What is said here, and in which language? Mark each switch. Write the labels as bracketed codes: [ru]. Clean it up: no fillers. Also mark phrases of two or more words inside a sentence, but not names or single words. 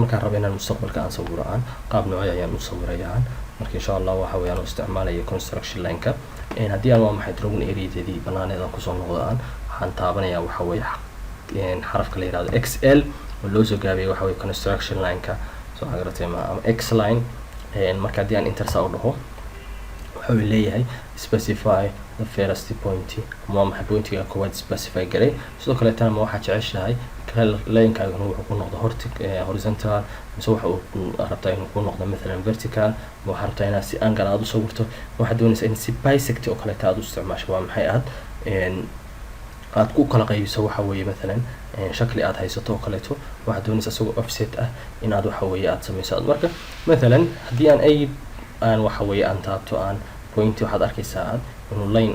[so] marka rabay inaan mustaqbalka aan sawiro aan qaab nooc ayaan u sawirayaan marka insha Allah waxa weeyaan isticmaalaya [en] construction line-ka [so] hadii aan waa maxay [en] drawing area-deedii [so] banaaneed ku soo noqdo aan waxaan taabanayaa waxa weeye xarafka la yiraahdo XL oo loo soo gaabiyay waxa weeye [en] construction line-ka [so] soo xagaratay ama [en] X line [so] marka hadii aan enter saa u dhaho wuxuu leeyahay [en] specify the first point [so] ama maxay point-ga koowaad specify garay sidoo kale tan ma waxa jeceshahay line-kaaga wuxuu ku noqdo horizontal mise waxa uu rabtaa inuu ku noqdo مثلا vertical ma waxa rabtaa inaad si angle aad u sawirto waxa doonaysaa in si bisect oo kale aad u isticmaasho waa maxay aad ku kala qaybiso waxa weeye مثلا shakli aad haysato oo kale waxa doonaysaa isagoo offset ah in aad waxa weeye aad sameyso marka مثلا hadii aan waxa weeye aan taabto aan point waxaad arkaysaa inuu line